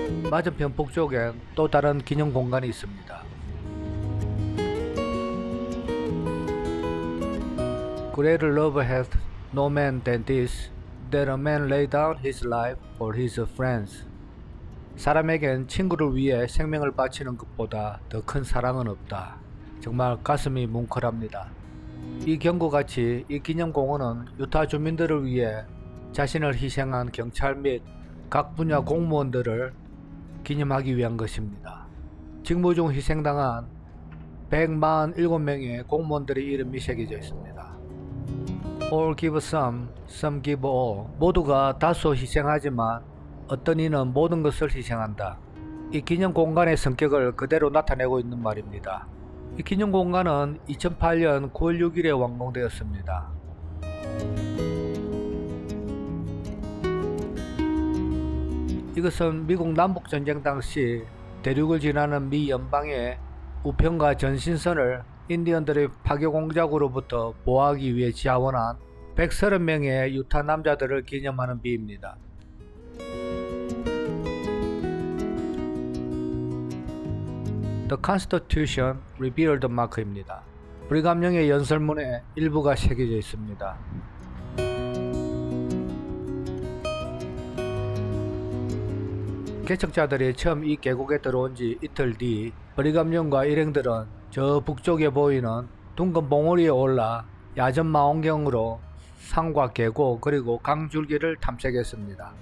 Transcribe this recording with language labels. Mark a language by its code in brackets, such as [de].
[ko] 맞은편 북쪽엔 또 다른 기념 공간이 있습니다. [en] Greater love hath no man than this, that a man lay down his life for his friends. [ko] 사람에겐 친구를 위해 생명을 바치는 것보다 더 큰 사랑은 없다. 정말 가슴이 뭉클합니다. 이 경구같이 이 기념공원은 유타 주민들을 위해 자신을 희생한 경찰 및 각 분야 공무원들을 기념하기 위한 것입니다. 직무 중 희생당한 147명의 공무원들의 이름이 새겨져 있습니다. [en] All give some, some give all. [ko] 모두가 다소 희생하지만 어떤 이는 모든 것을 희생한다. 이 기념 공간의 성격을 그대로 나타내고 있는 말입니다. 이 기념 공간은 2008년 9월 6일에 완공되었습니다. 이것은 미국 남북전쟁 당시 대륙을 지나는 미 연방의 우편과 전신선을 인디언들의 파괴 공작으로부터 보호하기 위해 지원한 130명의 유타 남자들을 기념하는 비입니다. The Constitution Revealed 마크입니다. 브리감령의 연설문에 일부가 새겨져 있습니다. 개척자들이 처음 이 계곡에 들어온 지 이틀 뒤 브리감령과 일행들은 저 북쪽에 보이는 둥근 봉우리에 올라 야전 망원경으로 산과 계곡 그리고 강줄기를 탐색했습니다.